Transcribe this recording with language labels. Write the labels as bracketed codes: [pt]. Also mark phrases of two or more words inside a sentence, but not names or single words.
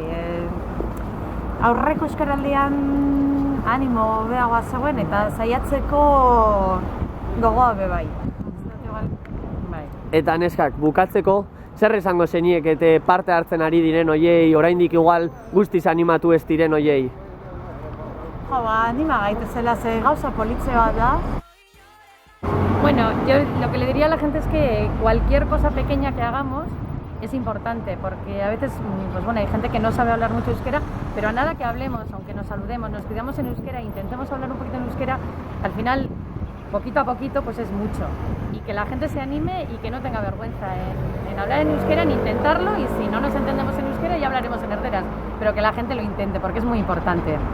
[eu] Aurreko Euskaraldian animo beagoa zegoen eta saiatzeko gogoa be bai. Eta neskak, bukatzeko, zer esango zeniek eta parte hartzen ari diren hoiei, oraindik igual guztiz animatu ez diren hoiei? Anima gaitezela, ze gauza politzeoa da. [es] Bueno, yo lo que le diría a la gente es que cualquier cosa pequeña que hagamos es importante, porque a veces hay gente que no sabe hablar mucho euskera, pero a nada que hablemos, aunque nos saludemos, nos pidamos en euskera, intentemos hablar un poquito en euskera, al final, poquito a poquito, es mucho. Y que la gente se anime y que no tenga vergüenza en hablar en euskera, en intentarlo, y si no nos entendemos en euskera ya hablaremos en erderaz, pero que la gente lo intente, porque es muy importante.